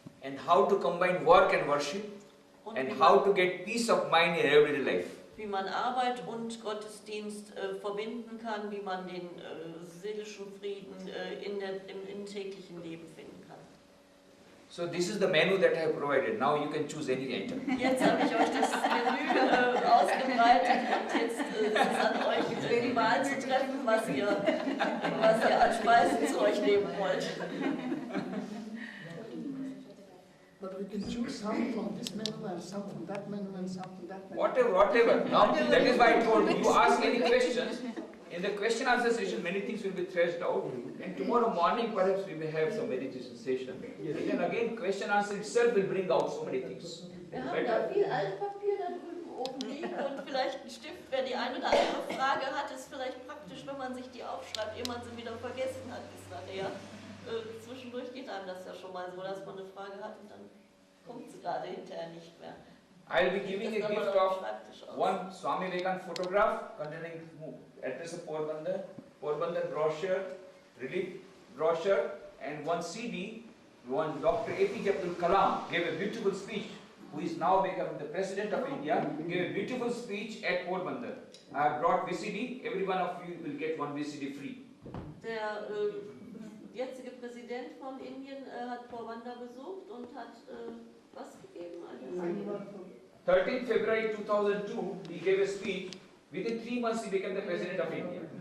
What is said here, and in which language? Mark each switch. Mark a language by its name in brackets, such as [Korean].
[English] And how to combine work and worship, and how to get peace of mind in everyday life. [German] wie man Arbeit und Gottesdienst verbinden kann, wie man den seelischen Frieden im täglichen Leben finden kann. [English] So this is the menu that I have provided. Now you can choose any item. [German] Jetzt habe ich euch das Menü ausgebreitet und jetzt ist es an euch, die Wahl zu treffen, was ihr an Speisen zu euch nehmen wollt. [English] But we can choose some from this menu and some from that menu and some from that menu. Whatever. Now that is why I told you, you ask any questions. In the question answer session, many things will be threshed out. And tomorrow morning, perhaps we may have some meditation session. And then again, question answer itself will bring out so many things. [German] Wir haben da viel Altpapier da drüben oben liegen und vielleicht ein Stift, wer die eine oder andere Frage hat, ist vielleicht praktisch, wenn man sich die aufschreibt, ehe man sie wieder vergessen hat bis nachher. Zwischendurch geht einem das ja schon mal so, dass man eine Frage hat und dann kommt sie gerade hinterher nicht mehr. [English] I'll be giving a gift of one Swami Vivekananda photograph containing address of Porbandar, Porbandar brochure, relief brochure, and one CD. One Dr. APJ Abdul Kalam gave a beautiful speech, who is now becoming the President of India, gave a beautiful speech at Porbandar. I have brought VCD, every one of you will get one VCD free. [German] Der jetzige Präsident von Indien hat Porbandar besucht und hat was gegeben? [English] 13th February 2002, he gave a speech. Within 3 months, he became the President of India.